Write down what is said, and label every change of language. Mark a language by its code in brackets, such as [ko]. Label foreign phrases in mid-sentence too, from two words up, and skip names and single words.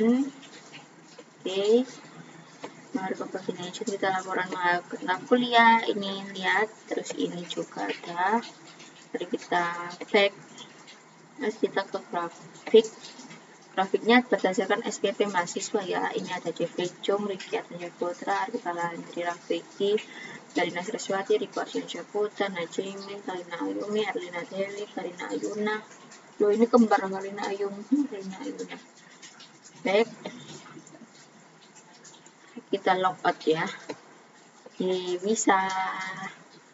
[id] Oke, mari ke pagination, kita laporan kuliah. Ini lihat, terus ini juga ada. Mari kita back. Terus kita ke grafiknya berdasarkan SPP mahasiswa ya. Ini ada JPJung, Riki Atmaja Putra, Artika Landri Rafiki, Darina Saraswati, Riko Arsyensya Putra, Najimin, Kalina Ayumi, Erlina Dewi, Karina Ayuna. Loh, ini kembar Karina Ayumi, Karina Ayuna. Back. Kita logout ya. Bisa.